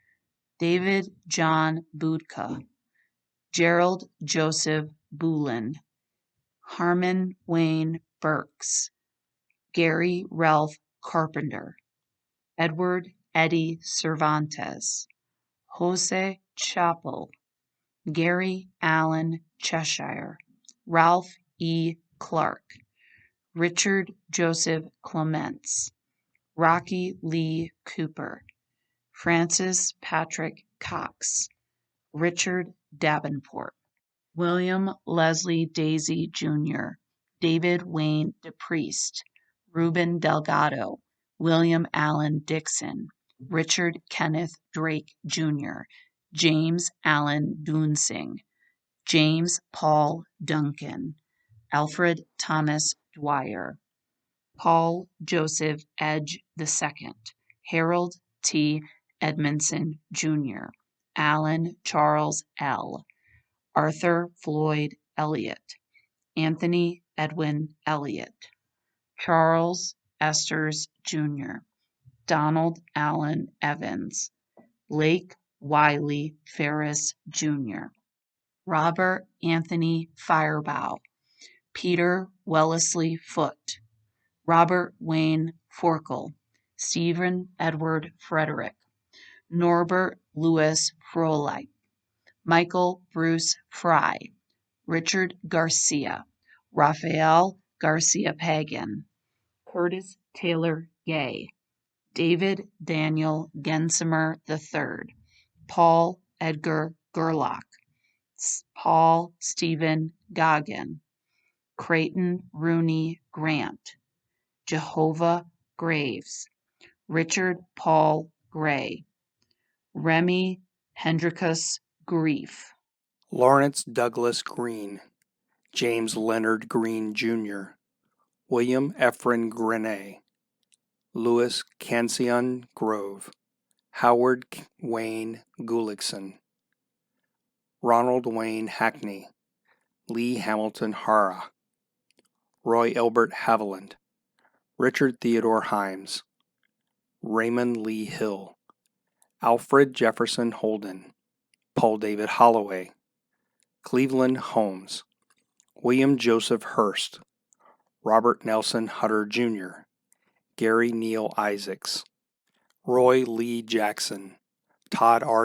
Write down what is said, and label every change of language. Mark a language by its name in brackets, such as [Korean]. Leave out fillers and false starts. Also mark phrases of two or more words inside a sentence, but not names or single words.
[English] David John Budka, Gerald Joseph Boulin, Harmon Wayne Burks, Gary Ralph Carpenter, Edward Eddie Cervantes, Jose Chappell, Gary Allen Cheshire, Ralph E. Clark, Richard Joseph Clements, Rocky Lee Cooper, Francis Patrick Cox, Richard Davenport, William Leslie Daisy Jr., David Wayne DePriest, Ruben Delgado, William Allen Dixon, Richard Kenneth Drake Jr., James Allen Dunsing, James Paul Duncan, Alfred Thomas Dwyer, Paul Joseph Edge II, Harold T. Edmondson Jr., Alan Charles L., Arthur Floyd Elliott, Anthony Edwin Elliott, Charles Esters Jr., Donald Allen Evans, Blake Wiley Ferris Jr., Robert Anthony Firebaugh, Peter Wellesley Foote, Robert Wayne Forkel, Stephen Edward Frederick, Norbert Louis Froelich, Michael Bruce Fry, Richard Garcia, Rafael Garcia Pagan, Curtis Taylor Gay, David Daniel Gensimer III, Paul Edgar Gerlach, Paul Stephen Goggin, Creighton Rooney Grant, Jehovah Graves, Richard Paul Gray, Remy Hendrickus Grief, Lawrence Douglas Green, James Leonard Green Jr., William Ephraim Grenet, Louis Cancion Grove, Howard Wayne Gullickson, Ronald Wayne Hackney, Lee Hamilton Hara, Roy Elbert Haviland, Richard Theodore Himes, Raymond Lee Hill, Alfred Jefferson Holden, Paul David Holloway, Cleveland Holmes, William Joseph Hurst, Robert Nelson Hutter Jr., Gary Neal Isaacs, Roy Lee Jackson, Todd R.